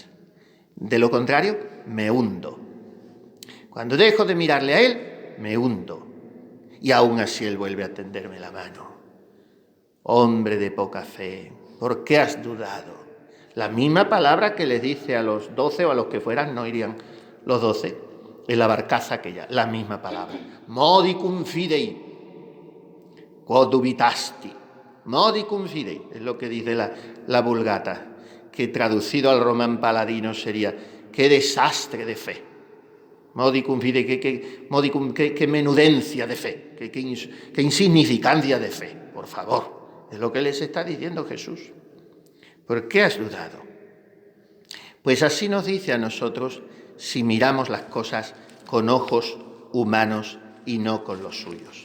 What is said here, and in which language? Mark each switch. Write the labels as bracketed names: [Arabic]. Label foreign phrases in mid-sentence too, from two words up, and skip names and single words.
[Spanish] De lo contrario, me hundo. Cuando dejo de mirarle a Él, me hundo. Y aún así Él vuelve a tenderme la mano. Hombre de poca fe, ¿por qué has dudado? La misma palabra que le dice a los 12 o a los que fueran, no irían los 12, en la barcaza aquella, la misma palabra. [Latin] Modicum fidei, quod dubitasti. Modicum fidei, [Spanish] es lo que dice la Vulgata, que traducido al román paladino sería, qué desastre de fe. [Latin] Modicum fidei, [Spanish] qué menudencia de fe, qué insignificancia de fe, por favor. Es lo que les está diciendo Jesús. ¿Por qué has dudado? Pues así nos dice a nosotros si miramos las cosas con ojos humanos y no con los suyos.